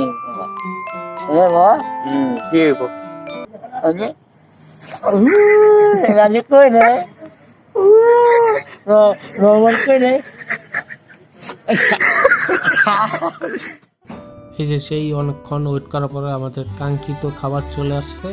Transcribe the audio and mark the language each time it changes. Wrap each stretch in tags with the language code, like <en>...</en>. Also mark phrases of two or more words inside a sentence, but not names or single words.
<bn>Mah? কি</bn> <ms>Ini. Lanjut kau ni. Nomor kau ni.</ms> <bn>এই যে সেই অনেকক্ষণ ওয়েট করার পরে আমাদের কাঙ্ক্ষিত খাবার চলে আসছে।</bn>